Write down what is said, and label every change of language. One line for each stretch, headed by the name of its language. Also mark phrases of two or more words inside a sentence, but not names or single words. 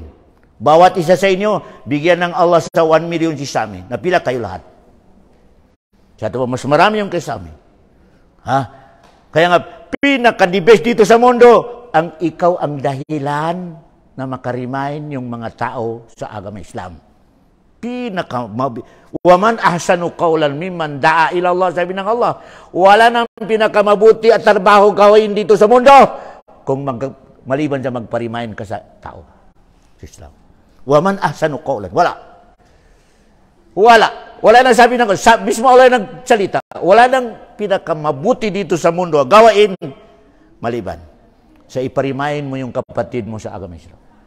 Filipino: Bawat isa sa inyo, bigyan ng Allah sa 1 million si Sami. Napila kayo lahat. Sa ito mas marami yung kay Sami. Kaya nga, pinaka-
English: the best
Filipino: dito sa mundo, ang ikaw ang dahilan na makarimain yung mga tao sa agama Islam.
Arabic: ومن أحسن قولا ممن دعا إلى الله,
Filipino: sabi ng Allah, wala nang pinakamabuti at trabaho gawin dito sa mundo kung maliban sa magparimain ka sa tao sa Islam.
Arabic: ومن أحسن قولا,
Filipino: wala nang sabi ng mismo Allah nagsalita, wala nang pinakamabuti dito sa mundo gawain maliban sa iparimain mo yung kapatid mo sa agama Islam.